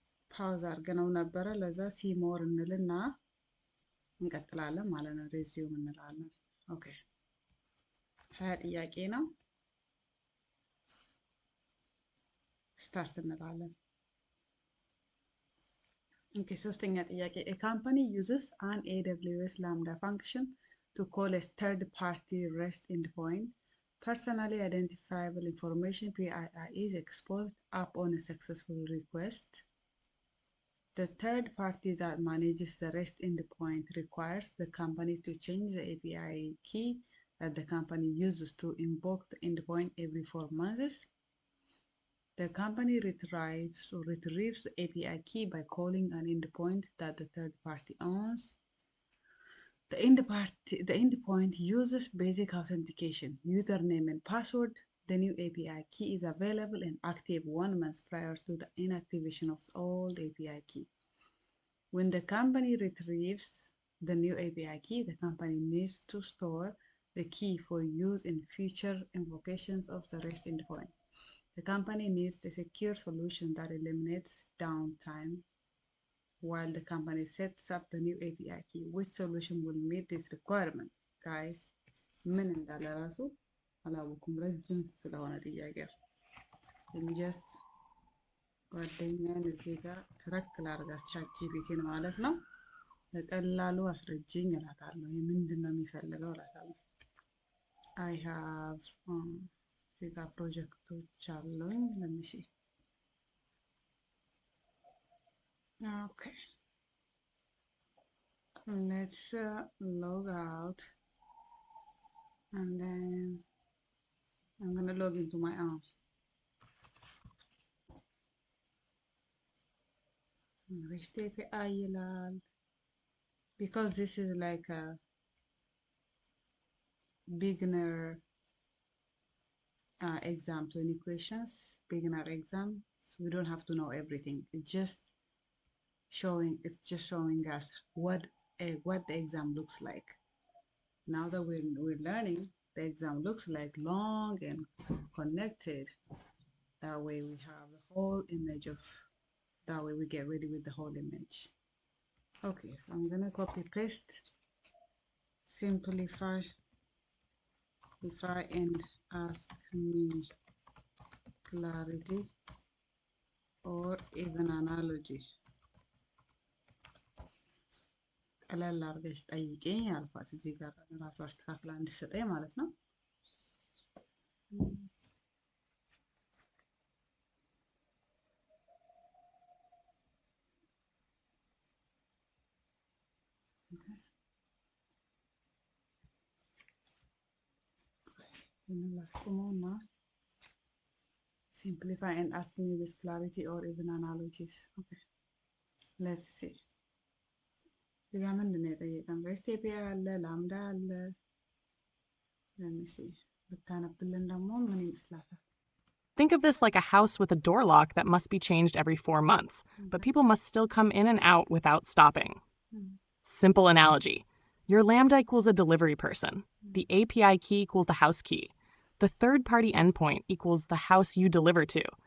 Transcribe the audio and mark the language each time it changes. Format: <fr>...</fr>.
<am>ፓውዝ አድርገነው ነበረ። ለዛ ሲሞር እንልና እንቀጥላለን ማለት ነው። ሬዚዩም እንላለን። ኦኬ 20 ጥያቄ ነው። ስታርት እንላለን። ኦኬ ሶስተኛ ጥያቄ</am> <en>a company uses an AWS lambda function to call a third party REST endpoint. Personally identifiable information PII is exposed upon a successful request. The third party that manages the REST endpoint requires the company to change the API key that the company uses to invoke the endpoint every 4 months. The company retrieves the API key by calling an endpoint that the third party owns. The endpoint uses basic authentication, username and password. The new API key is available and active 1 month prior to the inactivation of the old API key. When the company retrieves the new API key, the company needs to store the key for use in future invocations of the REST endpoint. The company needs a secure solution that eliminates downtime while the company sets up the new API key. Which solution will meet this requirement? Guys,</en> <am>ምን እንዳለ ራሱ አላወኩም። ረጅም ስለሆነ ጥያቄው እንጀት ጓደኛዬን እዚህ ጋር ትረክ ላድርጋት ቻትጂፒቲን ማለት ነው። በቀላሉ አስረጅኝ እላታለሁ። ይህ ምንድን ነው የሚፈልገው እላታለሁ።</am> <en>I have</en> <am>እዚህ ጋር ፕሮጀክቶች አሉኝ። ለምሺ</am> <en>okay, let's log out and then I'm gonna log into my own. REST API</en> <am>ይላል</am> <en>because this is like a beginner exam, 20 questions, beginner exam. So we don't have to know everything. It's just showing us what the exam looks like. Now that we're learning, the exam looks like long and connected. That way we have the whole image of, that way we get ready with the whole image. Okay, so I'm gonna copy paste, simplify and ask me clarity or even analogy.</en> <am>ቀለል አድርገሽ ጠይቄኝ አልኳት። እዚህ ጋር ራሱ አስተካክላ እንዲሰጠኝ ማለት ነው። ላስቁመውና</am> <en>simplify and ask me with clarity or even analogies. Okay, let's see.</en> <am>እዚህ ጋር ምንድን ነው የጠየቀን? REST API አለ፣ ላምዳ አለ።</am> <en>let me see</en> <am>ብታነብልን ደግሞ ምን ይመስላታል?</am> <en>Think of this like a house with a door lock that must be changed every 4 months, but people must still come in and out without stopping. Simple analogy. Your Lambda equals a delivery person. The API key equals the house key. The third-party endpoint equals the house you deliver to.</en>